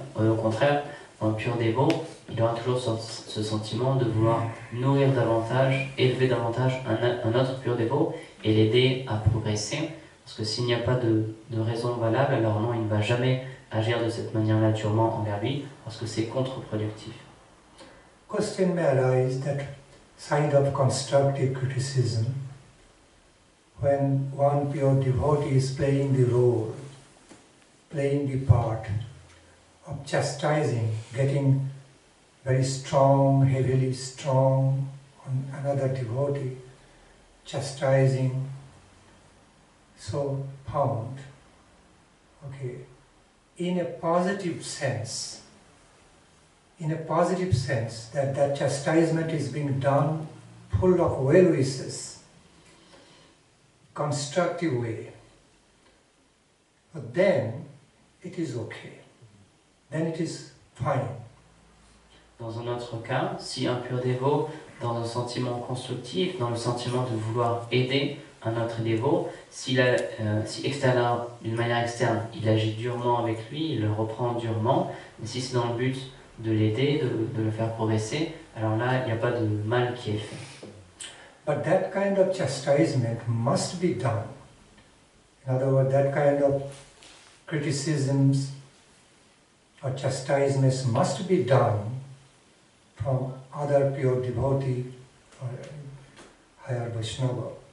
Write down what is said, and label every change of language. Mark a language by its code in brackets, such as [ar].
[fr] Au contraire, un pur dévot, il aura toujours ce sentiment de vouloir nourrir davantage, élever davantage un autre pur dévot et l'aider à progresser. Parce que s'il n'y a pas de raison valable, alors non, il ne va jamais agir de cette manière-là durement envers lui, parce que c'est contre-productif. [en] Question may arise that side of constructive criticism, when one pure devotee is playing the role, playing the part of chastising, getting very strong, heavily strong on another devotee, chastising, so pound, in a positive sense, that chastisement is being done full of well-wishes, constructive way, but then it is okay, then it is fine. [fr] Dans un autre cas, si un pur dévot, dans un sentiment constructif, dans le sentiment de vouloir aider un autre dévot, si d'une manière externe, il agit durement avec lui, il le reprend durement, mais si c'est dans le but de l'aider, de le faire progresser, alors là, il n'y a pas de mal qui est fait. [en] But that kind of chastisement must be done. In other words, that kind of criticisms or chastisements must be done from other pure devotee or higher Vaishnava.